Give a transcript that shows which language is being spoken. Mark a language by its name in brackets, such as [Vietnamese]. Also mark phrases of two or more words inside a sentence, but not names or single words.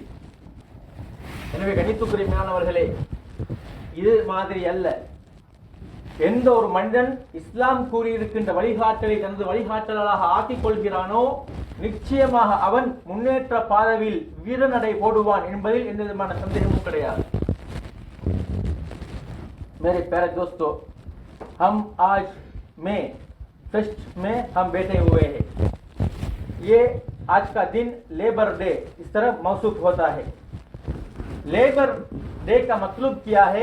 [Tamil] எனவே கணித்துக்குரிமையானவர்களே, இது மாதிரி அல்ல. எந்த ஒரு மனிதன் இஸ்லாம் கூறியிருக்கின்ற வழிகாட்டலை தனது வழிகாட்டலாக ஆக்கிக் கொள்கிறானோ, நிச்சயமாக அவன் முன்னேற்ற பாதையில் வீரநடை போடுவான் என்பதில் எந்த விதமான சந்தேகமும் கிடையாது. [Hindi] मेरे प्यारे दोस्तों, हम आज में फेस्ट में हम बैठे हुए हैं. ये आज का दिन लेबर डे इस तरह मौसूफ होता है. लेबर डे का मतलब क्या है?